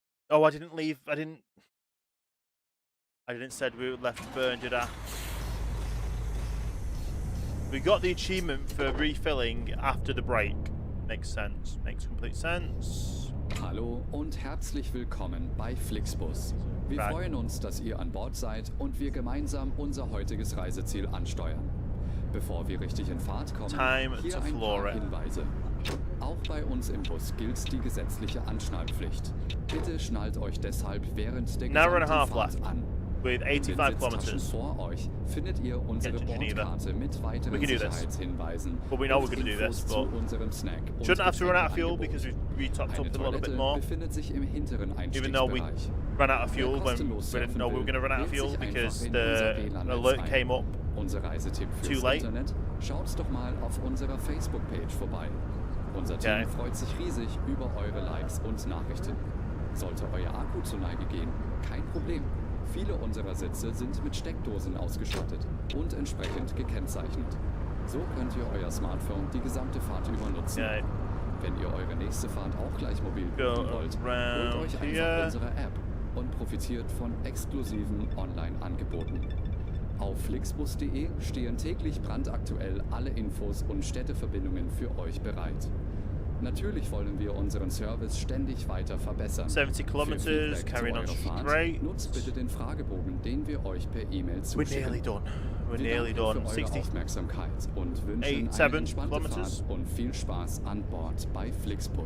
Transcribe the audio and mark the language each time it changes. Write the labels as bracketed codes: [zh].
[en] Oh, I didn't leave. I didn't said we left burn, did I? We got the achievement for refilling after the break. Makes sense. Makes complete sense. [de] Hallo und herzlich willkommen bei Flixbus. Wir freuen uns, dass ihr an Bord seid und wir gemeinsam unser heutiges Reiseziel ansteuern. Bevor wir richtig in Fahrt kommen, hier ein paar Hinweise. Auch bei uns im Bus gilt die gesetzliche Anschnallpflicht. Bitte schnallt euch deshalb während der gesamten Fahrt an. [en] With 85 kilometers. [de] Vor euch findet ihr unsere Bordkarte mit weiteren Sicherheitshinweisen. [en] But we know we're going to do this, but shouldn't have to run out of fuel because we topped up a little bit more. Even though we ran out of fuel when we didn't know we were going to run out of fuel because the alert came up too late. [de] Schaut doch mal auf unserer Facebook-Page vorbei. Unser Team freut sich riesig über eure Likes und Nachrichten. Sollte euer Akku zur Neige gehen, kein Problem. Viele unserer Sitze sind mit Steckdosen ausgestattet und entsprechend gekennzeichnet. So könnt ihr euer Smartphone die gesamte Fahrt über nutzen. Wenn ihr eure nächste Fahrt auch gleich mobil buchen wollt, holt euch einfach unsere App und profitiert von exklusiven Online-Angeboten. Auf flixbus.de stehen täglich brandaktuell alle Infos und Städteverbindungen für euch bereit. Natürlich wollen wir unseren Service ständig weiter verbessern. [en] 70 kilometers, carrying on straight. [de] Nutzt bitte den Fragebogen, den wir euch per E-Mail zuschicken. [en] We're nearly done. We're nearly done. 60. [de] Aufmerksamkeit und wünschen eine entspannte Fahrt und viel Spaß an Bord bei Flixbus.